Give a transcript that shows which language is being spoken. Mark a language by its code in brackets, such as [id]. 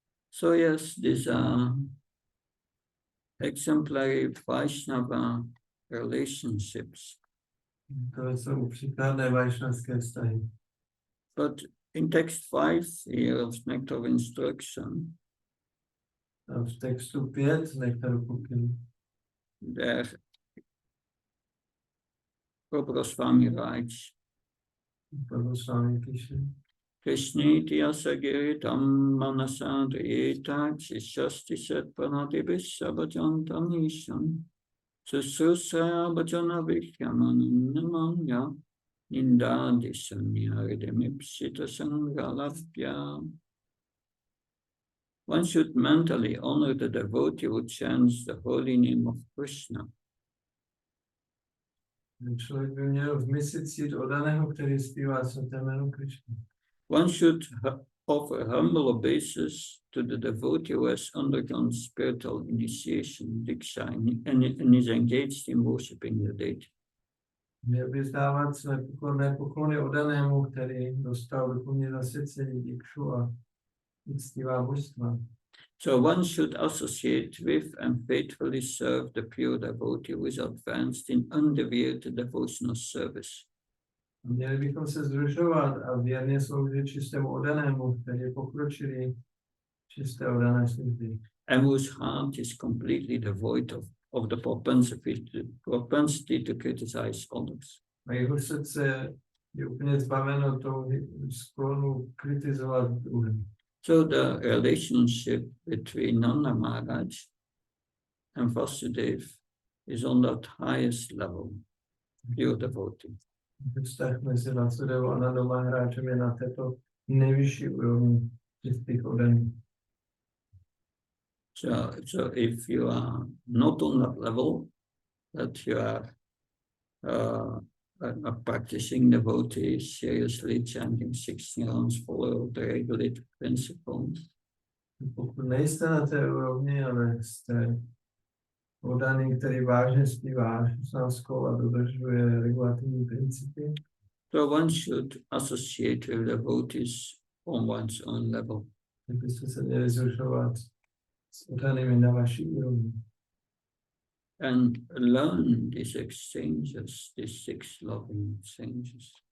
[en] So yes, these are exemplary Vaishnava relationships. [cs] To jsou příkladné vajšnavské vztahy. [en] But in text 5 here of Nectar of Instruction, [cs] A v textu 5 Nektaru pokynu, [en] there Prabhupada Swami writes, [cs] Prabhu Swami píše, [sa] Krishniti asagiritam manasadriyeta chishasti setpanatibis sabhajantam isham susrusaya bhajana vikyamanamanya nindadisanya ridimipsita sangalavya. [en] One should mentally honor the devotee who chants the holy name of Krishna. [cs] člověk by měl v mysli cít oddaného, který zpívá svaté jméno Krishna. [en] One should offer humble obeisance to the devotee who has undergone spiritual initiation, diksha, and is engaged in worshipping the deity. [cs] Měl by zdávat své pokorné poklony oddanému, který dostal duchovní zasvěcení, dikšu a uctívá božstva. [en] So one should associate with and faithfully serve the pure devotee who is advanced in undeviated devotional service. [cs] Měli bychom se združovat a věrně sloužit čistému oddanému, který je pokročilý čisté oddané služby. [en] And whose heart is completely devoid of the propensity to criticize others. [cs] A jeho srdce je úplně zbaveno toho sklonu kritizovat druhé. [en] So the relationship between Nanda Maharaj and Vasudev is on that highest level, pure devotee. [cs] Vztah mezi Vasudevou a Nandou Maharáčem je na této nejvyšší úrovni čistých oddaných. [en] So if you are not on that level, that you are practicing devotee, seriously chanting 16 rounds, follow the regulated principles. [cs] Pokud nejste na té úrovni, ale jste oddaný, který vážně zpívá 16 a dodržuje regulativní principy, [en] So one should associate with devotees on one's own level. [cs] tak byste se měli zrušovat s oddanými na vaší úrovni. [en] And learn these exchanges, these 6 loving exchanges.